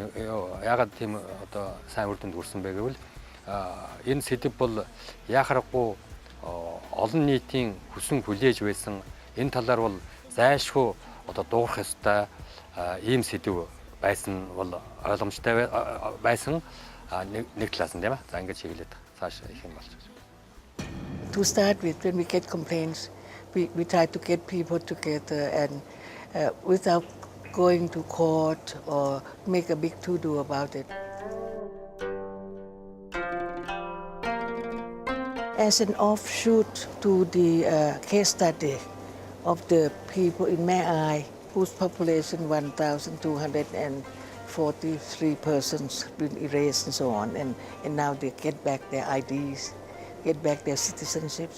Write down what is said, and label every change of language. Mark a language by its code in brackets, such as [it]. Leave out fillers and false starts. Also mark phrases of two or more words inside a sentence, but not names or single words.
[mn] Яагаад тийм одоо сайн үр дүнд хүрсэн бэ гэвэл энэ сэдв бол яхахгүй олон нийтийн хүсэн хүлээж байсан энэ талаар бол зайлшгүй одоо дуурах ёстой ийм сэдв байсан бол ойлгомжтой байсан нэг талаас нь тийм ээ. За ингэж чиглээд цааш их юм болж байна. [en] To start with, when we get complaints, we try to get people together and without going to court or make a big to-do about it. As an offshoot to the case study of the people in Mae, whose population 1,243 persons been erased and so on, and now they get back their IDs, get back their citizenships.